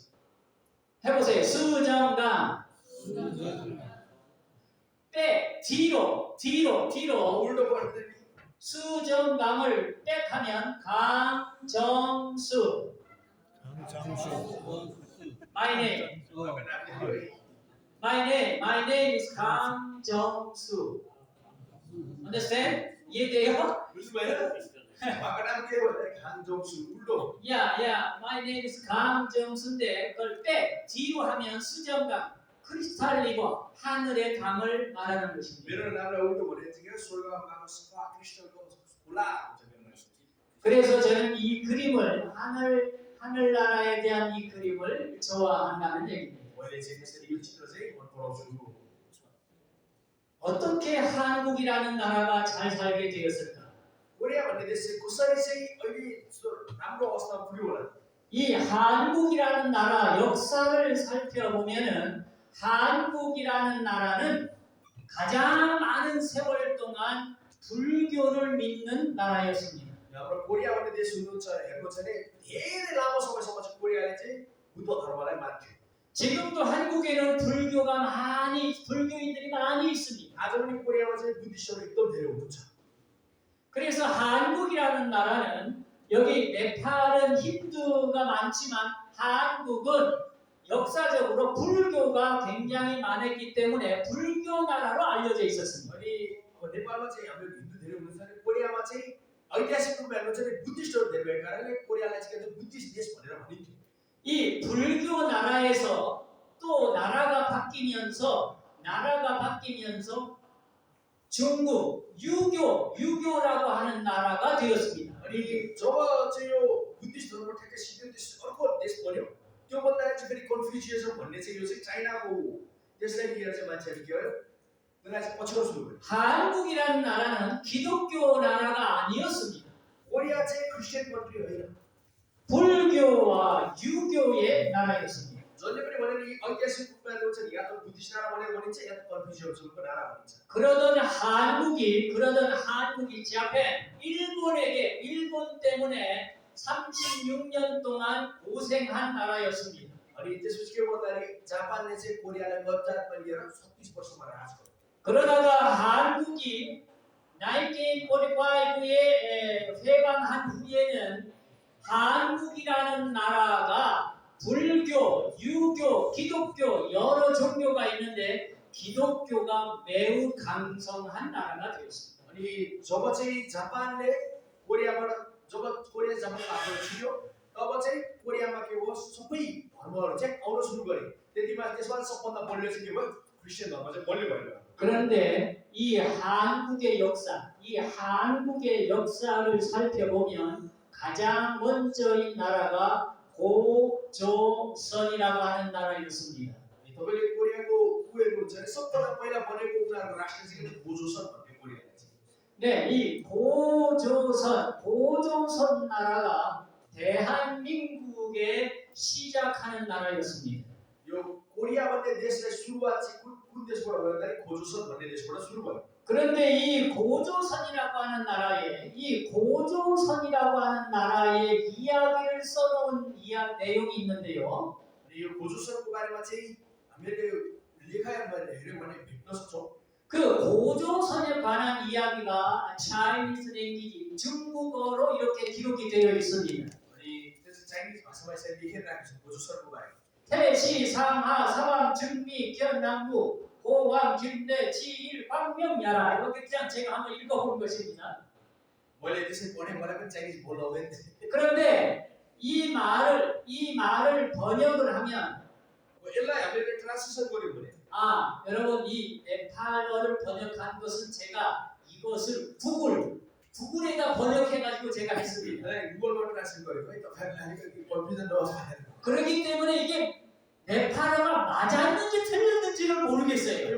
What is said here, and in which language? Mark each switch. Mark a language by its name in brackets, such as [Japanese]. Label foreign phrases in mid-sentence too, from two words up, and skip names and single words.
[Korean] 해보세요. 수정강. 뒤로 [Nepali] उल्टो पढ्दै [Korean] 수정강을 빽하면 강정수. [English] My name is 강정수. Understand? [Korean] 이해돼요? [Nepali] बुझ्नु भयो उहाँको नाम के हो भन्दा 강정수 उल्टो [English] My name is [Korean] 강정수인데 그걸 뒤로 하면 수정강, 크리스탈 리버, 하늘의 강을 말하는 것입니다. [Nepali] मेरो नामलाई उल्टो भने चाहिँ के स्वर्गमा भएको सफा क्रिस्टलको खोला हुन्छ मेरो नाम [Korean] 그래서 저는 이 그림을 하늘나라에 대한 이 그림을 좋아한다는 얘기입니다. [Nepali] मैले चाहिँ यसरी यो चित्र चाहिँ मन पराउँछु [Korean] 어떻게 한국이라는 나라가 잘 살게 되었을까? [Nepali] कोरिया भन्ने देश चाहिँ कसरी चाहिँ अहिले यस्तो राम्रो अवस्थामा पुग्यो होला [Korean] 이 한국이라는 나라 역사를 살펴보면은 한국이라는 나라는 가장 많은 세월 동안 불교를 믿는 나라였습니다. [Nepali] हाम्रो कोरिया भन्ने देश हुनुहुन्छ हेर्नु छ भने धेरै लामो समयसम्म चाहिँ कोरियाले चाहिँ बुद्ध धर्मलाई मान्थ्यो [Korean] 지금도 한국에는 불교인들이 많이 있습니다. [Nepali] आज पनि कोरियामा चाहिँ बुद्धिस्टहरू एकदम धेरै हुनुहुन्छ [Korean] 그래서 한국이라는 나라는 여기 네팔은 힌두가 많지만 한국은 역사적으로 불교가 굉장히 많았기 때문에 불교 나라로 알려져 있었습니다. [Nepali] अनि नेपालमा चाहिँ हाम्रो हिन्दू धेरै हुनुहुन्छ भने कोरियामा चाहिँ ऐतिहासिक रूपमा हेर्नु छ भने बुद्धिस्टहरू धेरै भएको कारणले कोरियालाई चाहिँ के भन्छ बुद्धिस्ट देश भनेर भनिन्थ्यो [Korean] 이 불교 나라에서 또 나라가 바뀌면서 중국 유교라고 하는 나라가 되었습니다. [Nepali] अनि जब चाहिँ यो बुद्धिस्ट धर्म ठ्याक्कै सिक्यो त्यस अर्को देश बन्यो त्यो भन्दा चाहिँ फेरि कन्फ्युसियनिजम भन्ने चाहिँ यो चाहिँ चाइनाको त्यसलाई लिएर चाहिँ मान्छेहरू के भयो त्यसलाई चाहिँ पछ्याउन सुरु गर्यो [Korean] 한국이라는 나라는 기독교 나라가 아니었습니다. [Nepali] कोरिया चाहिँ [English] Christian country [Nepali] होइन [Korean] 불교와 유교의 나라였습니다. [Nepali] जसले पनि भने नि ऐतिहासिक रूपमा हेर्नुहुन्छ नि या त बुद्धिस्ट नारा भनेर भनिन्छ या त कन्फ्युसियनिजमको नारा भनिन्छ [Korean] 그러던 한국이 일본 때문에 36년 동안 고생한 나라였습니다. [Nepali] अनि त्यसपछि के भन्दाखेरि जापानले चाहिँ कोरियालाई कब्जामा लिएर 36 वर्षमा राज गर्यो [Korean] 그러다가 한국이 1945에 회방한 후에는 한국이라는 나라가 불교, 유교, 기독교 여러 종교가 있는데 기독교가 매우 강성한 나라가 되었습니다. [Nepali] अनि जब चाहिँ जापानले कोरियाबाट जब कोरिया जापानको हातबाट छिर्यो तब चाहिँ कोरियामा के भयो सबै धर्महरू चाहिँ आउन सुरु गरे त्यतिमा त्यसमा सबभन्दा बलियो चाहिँ के भयो क्रिस्चियन धर्म चाहिँ बलियो भयो [Korean] 그런데 이 한국의 역사를 살펴보면 가장 먼저인 나라가 고조선이라고 하는 나라였습니다. [Nepali] तपाईले कोरियाको हेर्नुहुन्छ भने सबभन्दा पहिला बनेको उनीहरूको राष्ट्र चाहिँ गोजोसन भन्ने कोरियाले चाहिँ [Korean] 네, 이 고조선 나라가 대한민국에 시작하는 나라였습니다. [Nepali] यो कोरिया भन्ने देशलाई सुरुवात चाहिँ कुन देशबाट भयो भन्दाखेरि गोजोसन भन्ने देशबाट सुरु भयो [Korean] 그런데 이 고조선이라고 하는 나라의 이야기를 써놓은 내용이 있는데요. [Nepali] अनि यो गोजोसनको बारेमा चाहिँ हामीले लेखाहरूमा हेर्यौँ भने भेट्न सक्छौँ [Korean] 그 고조선에 관한 이야기가 [English] Chinese language [Korean] 중국어로 이렇게 기록이 되어 있습니다. [Nepali] अनि त्यो चाहिँ चाइनिज भाषामा यसरी लेखेर राखेको छ गोजोसनको बारेमा [Korean] 태시, 상하, 사왕, 증미, 견남부, 고왕, 김대, 지일, 광명야라 이렇게 그냥 제가 한번 읽어본 것입니다. [Nepali] मैले त्यसै पढेँ मलाई पनि चाइनिज बोल्न आउँदैन [Korean] 그런데 이 말을 번역을 하면 [Nepali] यसलाई हामीले ट्रान्सलेसन गर्यौँ भने [Korean] 여러분 이 네팔어를 번역한 것은 제가 이것을 구글에다 번역해가지고 제가 했습니다. 구글로 트랜스레이트 거예요. 또 하니까 컴퓨터 넣어서 해야 돼요. 그렇기 때문에 이게 네팔어가 맞았는지 틀렸는지를 모르겠어요.